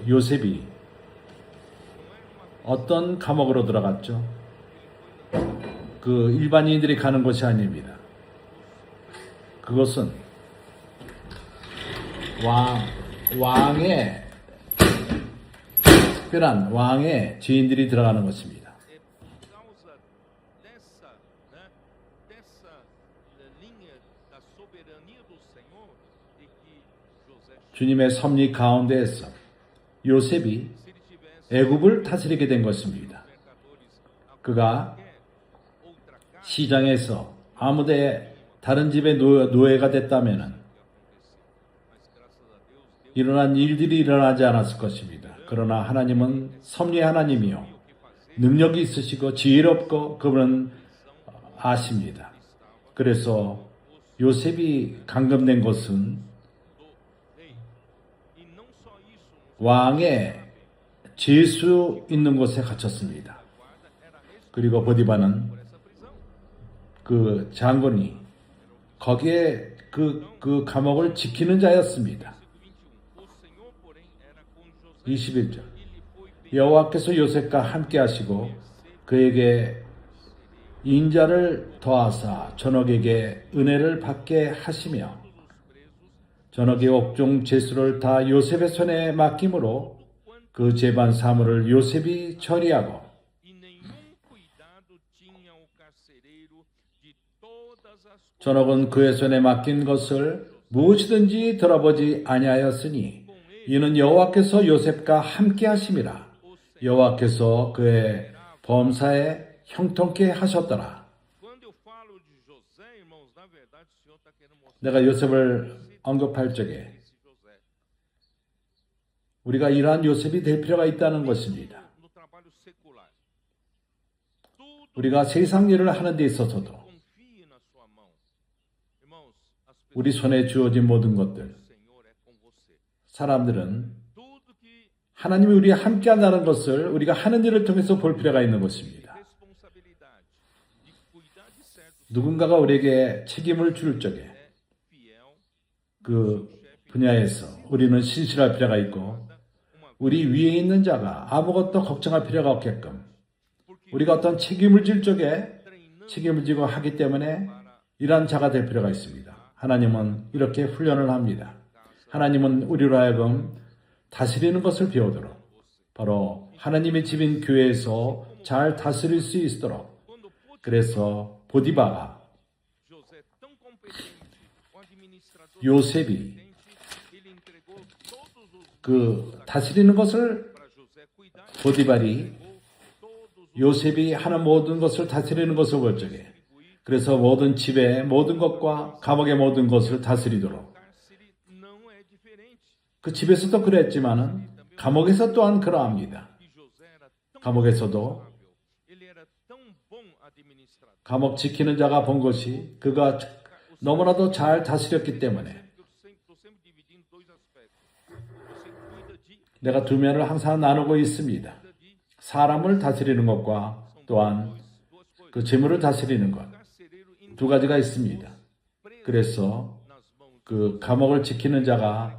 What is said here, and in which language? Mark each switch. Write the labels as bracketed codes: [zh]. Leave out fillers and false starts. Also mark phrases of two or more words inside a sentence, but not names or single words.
[ko] 요셉이 어떤 감옥으로 들어갔죠? 그 일반인들이 가는 곳이 아닙니다. 그것은 왕의 특별한 왕의 지인들이 들어가는 것입니다. [pt] É por causa dessa, né, dessa linha da soberania do Senhor e que José, [ko] 주님의 섭리 가운데에서 요셉이 [pt] se ele tivesse [ko] 애굽을 다스리게 된 것입니다. [pt] mercadores a [ko] 그가 [pt] qualquer outra casa [ko] 시장에서 아무데 다른 집의 노예가 됐다면은 [pt] que aconteceu. Mas graças a Deus, Deus [ko] 일어난 일들이 일어나지 않았을 것입니다. 그러나 하나님은 섭리의 하나님이요 [pt] o que fazer. [ko] 능력이 있으시고 지혜롭고 그분은 아십니다. [pt] Estava [ko] 그래서 요셉이 감금된 것은 [pt] do rei. E não só isso, [ko] 왕의 제수 있는 곳에 gat혔습니다. [pt] a guarda era responsável [ko] 그리고 보디바는 [pt] por essa prisão. [ko] 그 장군이 거기에 그 감옥을 지키는 자였습니다. [pt] Versículo 21. O Senhor, porém, era com José. [ko] 21절 [pt] E lhe foi [ko] 여호와께서 요셉과 함께 하시고 그에게 인자를 더하사 전역에게 은혜를 받게 하시며 [pt] todos os presos, [ko] 전역의 옥중 제수를 다 요셉의 손에 맡김으로 그 재반 사물을 요셉이 처리하고 [pt] e nenhum cuidado tinha o carcereiro de todas as coisas. [ko] 전역은 그의 손에 맡긴 것을 무엇이든지 돌아보지 아니하였으니 이는 여호와께서 요셉과 함께 하심이라. 여호와께서 그의 범사에 형통케 하셨더라. [pt] Quando eu falo de José, irmãos, na verdade o Senhor está querendo mostrar [ko] 내가 요셉을 언급할 적에 [pt] esse José. [ko] 우리가 이러한 요셉이 될 필요가 있다는 것입니다. [pt] No trabalho secular. Tudo [ko] 우리가 세상 일을 하는 데 있어서도 [pt] confie na sua mão. Irmãos, as pessoas [ko] 우리 손에 주어진 모든 것들, [pt] do Senhor é com você. [ko] 사람들은 [pt] Tudo que [ko] 하나님이 우리와 함께 한다는 것을 우리가 하는 일을 통해서 볼 필요가 있는 것입니다. [pt] responsabilidade de cuidar de certos [ko] 누군가가 우리에게 책임을 줄 적에 [pt] é fiel, [ko] 그 분야에서 우리는 신실할 필요가 있고 [pt] uma [ko] 우리 위에 있는 자가 아무것도 걱정할 필요가 없게끔 [pt] porque [ko] 우리가 어떤 책임을 질 적에 [pt] treinando [ko] 책임을 지고 하기 때문에 [pt] para [ko] 이러한 자가 될 필요가 있습니다. 하나님은 이렇게 훈련을 합니다. 하나님은 우리로 하여금 다스리는 것을 배우도록 바로 하나님의 집인 교회에서 잘 다스릴 수 있도록 [pt] quando Potifar, [ko] 그래서 보디바가 [pt] José tão competente, o administrador [ko] 요셉이 [pt] competente, ele entregou todos os [ko] 그 다스리는 것을 [pt] para José cuidar, [ko] 보디발이 [pt] entregou todos os [ko] 요셉이 하는 모든 것을 다스리는 것을 볼 적에 그래서 모든 집의 모든 것과 감옥의 모든 것을 다스리도록 [pt] cárcere não é diferente. [ko] 그 집에서도 그랬지만은 감옥에서 또한 그러합니다. [pt] E José era tão [ko] 감옥에서도 [pt] responsável, ele era tão bom administrador. [ko] 감옥 지키는 자가 본 것이 그가 너무나도 잘 다스렸기 때문에 [pt] Estou sempre dividindo dois aspectos. Você cuida de, [ko] 내가 두 면을 항상 나누고 있습니다. [pt] cuida de [ko] 사람을 다스리는 것과 또한 [pt] duas coisas. [ko] 그 재물을 다스리는 것. [pt] Carcereiro [ko] 두 가지가 있습니다. [pt] preso [ko] 그래서 [pt] nas mãos [ko] 그 감옥을 지키는 자가